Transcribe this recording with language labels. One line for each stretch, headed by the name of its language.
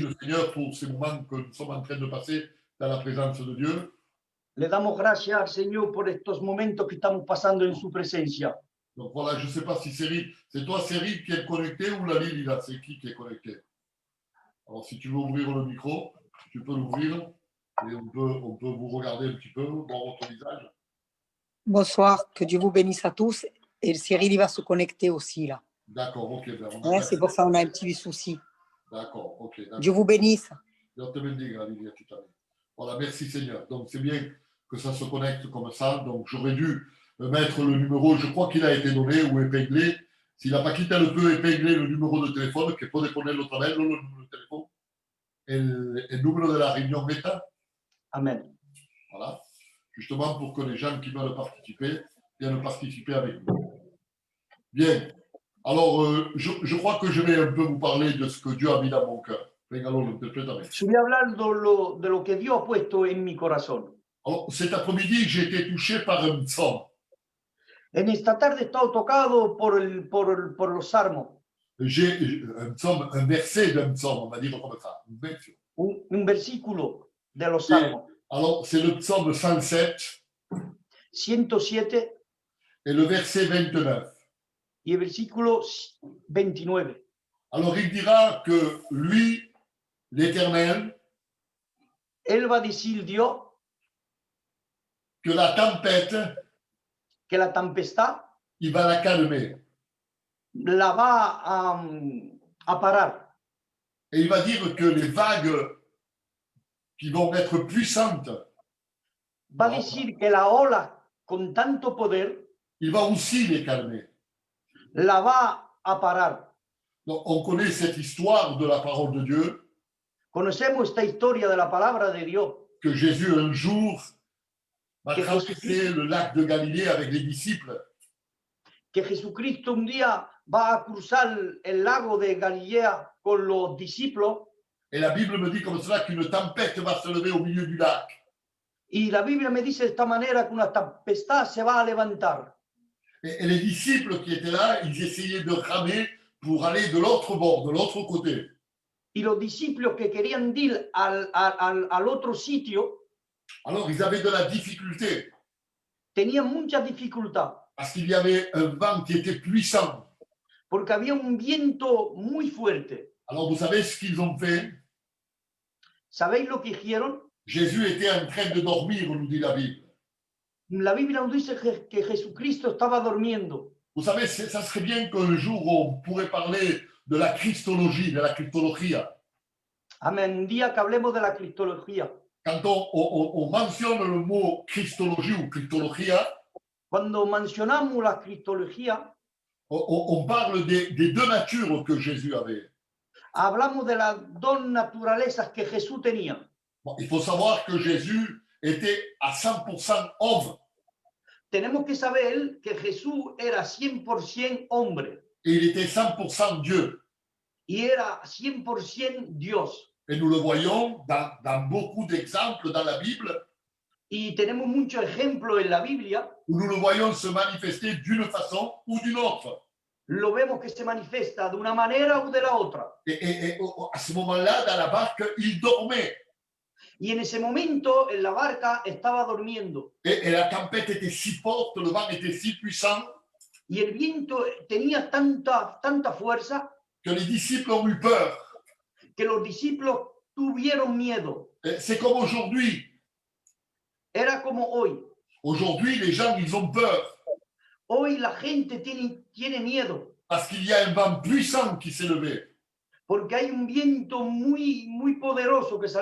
French: le Seigneur pour ces moments que nous sommes en train de passer dans la présence de Dieu.
Spanish: Le damos gracias al Señor por estos momentos que estamos pasando en su presencia.
French: Donc voilà, je ne sais pas si Cyril, c'est toi Cyril qui est connecté ou la Lille, là, c'est qui est connecté? Alors si tu veux ouvrir le micro, tu peux l'ouvrir et on peut vous regarder un petit peu, voir votre visage. Bonsoir, que Dieu vous bénisse à tous. Et Cyril, il va se connecter aussi, là. D'accord, ok. Ben, Ouais, c'est pour ça qu'on a un petit souci. D'accord, ok. D'accord. Dieu vous bénisse. Dieu
Spanish: te bendiga,
French: Lydia, tout à l'heure. Voilà, merci Seigneur. Donc c'est bien que ça se connecte comme ça. Donc j'aurais dû mettre le numéro, je crois qu'il a été donné ou épinglé. S'il n'a pas quitté, elle peut épingler le numéro de téléphone,
Spanish: que puede ponerlo otra vez,
French: le numéro de téléphone.
Spanish: El número de la réunion Meta. Amén.
French: Voilà. Justement pour que les gens qui veulent participer viennent participer avec nous. Bien. Alors, je crois que je vais un peu vous parler de ce que Dieu a mis dans mon cœur.
Spanish: Venga, lo interprétame. Je voy a hablar de lo que Dios ha puesto en mi corazón.
French: Alors, cet après-midi, j'ai été touché par un psaume.
Spanish: En esta tarde he estado tocado por los salmos.
French: J'ai un psaume, un verset d'un psaume, on va dire comme ça.
Spanish: Un versículo de los salmos.
French: Alors, c'est le psaume 107
Spanish: 107
French: et le verset 29.
Spanish: y el versículo 29.
French: Alors, il dira que lui, l'Éternel,
Spanish: Él va a decir Dios
French: que la tempête,
Spanish: que la tempestad
French: il va la calmer.
Spanish: la va a parar.
French: Et il va dire que les vagues qui vont être puissantes,
Spanish: Va a decir que la ola con tanto poder
French: il va aussi les calmer.
Spanish: la va a parar.
French: Donc, on connaît cette histoire de la parole de Dieu,
Spanish: Conocemos esta historia de la palabra de Dios,
French: que Jésus un jour va
Spanish: Que
French: traverser le lac de Galilée avec les disciples.
Spanish: que Jesucristo un día va a cruzar el lago de Galilea con los discípulos
French: Et la Bible me dit comme cela qu'une tempête va se lever au milieu du lac.
Spanish: y la Biblia me dice de esta manera que una tempestad se va a levantar.
French: Et les disciples qui étaient là, ils essayaient de ramer pour aller de l'autre bord, de l'autre côté.
Spanish: Y los discípulos que querían ir al otro sitio
French: Alors, ils avaient de la difficulté
Spanish: tenían mucha dificultad
French: parce qu'il y avait un vent qui était puissant.
Spanish: porque había un viento muy fuerte.
French: Alors, vous savez ce qu'ils ont fait?
Spanish: ¿Sabéis lo que hicieron?
French: Jésus était en train de dormir, nous dit la Bible.
Spanish: La Biblia nos dice que Jesucristo estaba durmiendo.
French: Vous savez, ça serait bien qu'un jour on pourrait parler de la Christologie, de la Christologia.
Spanish: Amén. Un día que hablemos de la cristología.
French: Quand on mentionne le mot Christologie ou Christologia,
Spanish: Cuando mencionamos la cristología,
French: on parle des deux natures que Jésus avait.
Spanish: hablamos de las dos naturalezas que Jesús tenía.
French: Bon, il faut savoir que Jésus était à 100% homme
Spanish: Tenemos que saber que Jesús era 100% hombre
French: et il était 100% Dieu.
Spanish: y era 100% Dios.
French: Et nous le voyons dans beaucoup d'exemples dans la Bible
Spanish: Y tenemos muchos ejemplos en la Biblia,
French: où nous le voyons se manifester d'une façon ou d'une autre.
Spanish: lo vemos que se manifiesta de una manera o de la otra.
French: Et à ce moment-là, dans la barque, il dormait.
Spanish: Y en ese momento en la barca estaba durmiendo
French: Et la tempête était si forte, le vent était si puissant
Spanish: y el viento tenía tanta fuerza
French: que les disciples ont eu peur.
Spanish: que los discípulos tuvieron miedo.
French: Et c'est comme aujourd'hui.
Spanish: Era como hoy.
French: Aujourd'hui, les gens, ils ont peur
Spanish: Hoy la gente tiene miedo
French: parce qu'il y a un vent puissant qui s'est levé.
Spanish: porque hay un viento muy poderoso que se ha